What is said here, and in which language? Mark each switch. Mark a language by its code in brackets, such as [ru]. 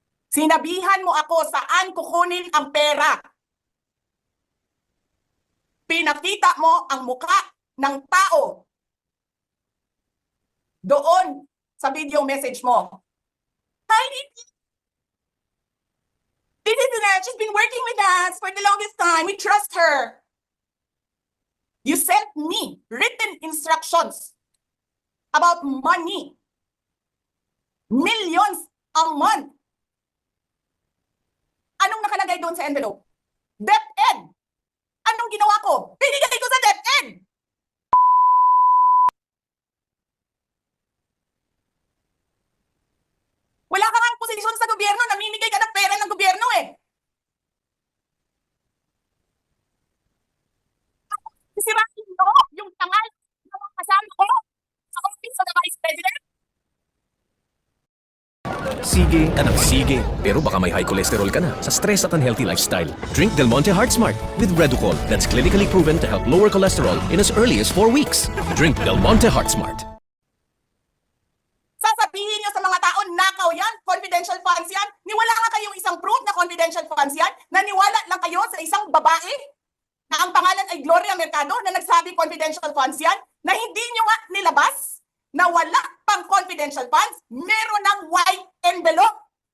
[tl] Sinabihan mo ako saan kukunin ang pera. Pinakita mo ang muka ng tao doon sa video message mo. [en] Hi, this is Annette. She's been working with us for the longest time. We trust her. You sent me written instructions about money. Millions a month. [tl] Anong nakalagay doon sa envelope? DepEd. Anong ginawa ko? Binigay ko sa DepEd. Wala ka nga posisyon sa gobyerno, namimigay ka ng pera ng gobyerno eh. Sisirahin mo yung tangal ng mga kasama ko sa office of the Vice President. Sige ka ng sige, pero baka may high cholesterol ka na sa stress at unhealthy lifestyle. [en] Drink Del Monte Heart Smart with Reducol that's clinically proven to help lower cholesterol in as early as 4 weeks. Drink Del Monte Heart Smart. [tl] Sasabihin niyo sa mga tao, nakaw yan, confidential funds yan. Niwala nga kayong isang proof na confidential funds yan. Naniwala lang kayo sa isang babae na ang pangalan ay Gloria Mercado na nagsabi confidential funds yan, na hindi niyo nga nilabas na wala pang confidential funds, meron ng white envelope.